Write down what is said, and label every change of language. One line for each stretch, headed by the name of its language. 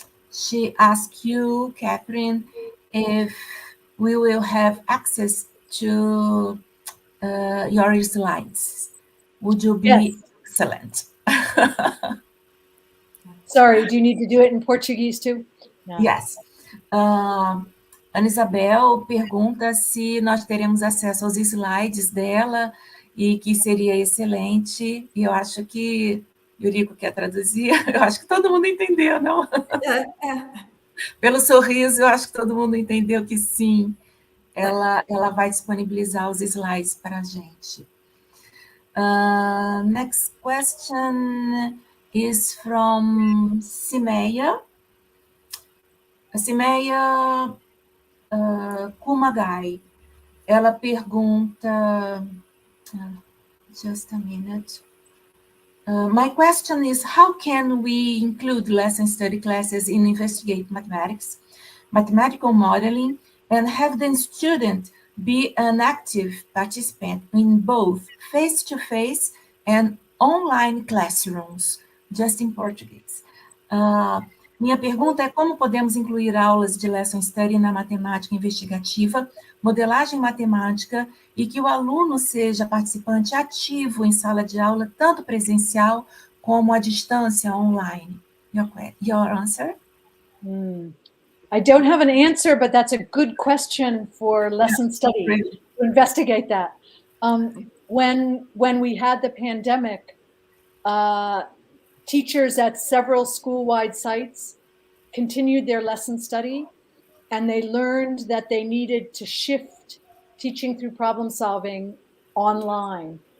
English: She asked you, Catherine, if we will have access to your slides. Would you be Yes. excellent? Sorry, do you need to do it in Portuguese too? No. Yes.
Portuguese: Ana Isabel pergunta se nós teremos acesso aos slides dela e que seria excelente. E eu acho que Yuriko quer traduzir. Eu acho que todo mundo entendeu, não? Pelo sorriso, eu acho que todo mundo entendeu que sim, ela vai disponibilizar os slides para a gente.
English: Next question is from Simeia. Simeia Kumagai.
Portuguese: Ela pergunta...
English: just a minute. My question is, how can we include lesson study classes in Investigate Mathematics, mathematical modeling, and have the student be an active participant in both face-to-face and online classrooms, just in Portuguese.
Portuguese: Minha pergunta é como podemos incluir aulas de lesson study na matemática investigativa, modelagem matemática, e que o aluno seja participante ativo em sala de aula, tanto presencial como à distância, online.
English: Your answer? I don't have an answer, but that's a good question for lesson study, to investigate that. When we had the pandemic, teachers at several school-wide sites continued their lesson study, and they learned that they needed to shift teaching through problem solving online.